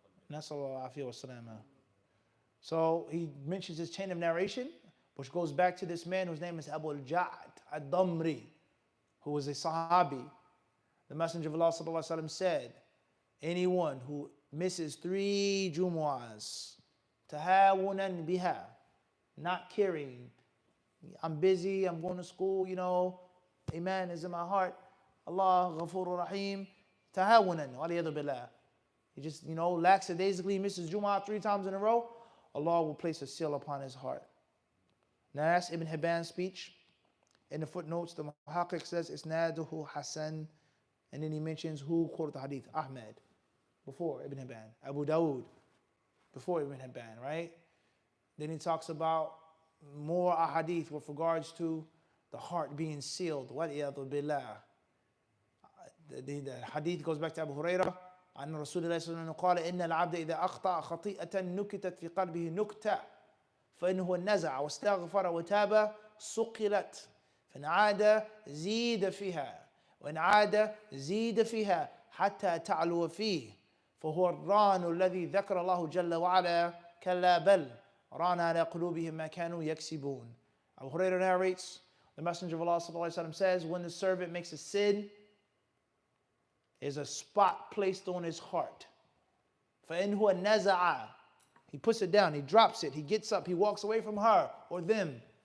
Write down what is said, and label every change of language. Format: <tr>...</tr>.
<ar>نسأل الله العافية والسلامة.</ar> <en>So he mentions his chain of narration, which goes back to this man whose name is Abu al-Ja'd ad-Damri, who was a Sahabi. The Messenger of Allah sallallahu alaihi wasallam said, anyone who misses 3 Jumu'ahs,</en> <ar>tahawunan biha,</ar> <en>not caring, I'm busy, I'm going to school, Iman is in my heart,</en> <ar>Allah Ghafurur Rahim,</ar> <en>tahawunan, waliyadu billah. He just, lackadaisically misses Jumu'ah 3 times in a row, Allah will place a seal upon his heart. Now that's Ibn Hibban's speech. In the footnotes, the Muhaqqiq says,</en> <ar>Isnaduhu Hasan,</ar> <en>and then he mentions who quoted the hadith, Ahmad, before Ibn Hibban, Abu Dawood, before Ibn Hibban, right? Then he talks about more ahadith with regards to the heart being sealed. Waliyadu billah. The hadith goes back to Abu Hurairah.</en> <ar>أن رسول الله صلى الله عليه وسلم قال إن العبد إذا أخطأ خطيئة نكتت في قلبه نكتة فإنه نزع واستغفر وتاب صقلت فإن عاد زيد فيها وإن عاد زيد فيها حتى تعلو فيه فهو الران الذي ذكر الله جل وعلا كلا بل ران على قلوبهم ما كانوا يكسبون.</ar> <en>Abu Hurairah narrates, the Messenger of Allah ﷺ says, when the servant makes a sin, there's a spot placed on his heart.</en> <ar>فَإِنْ هُوَ نَزَعَ,</ar> <en>he puts it down, he drops it, he gets up, he walks away from her or them.</en>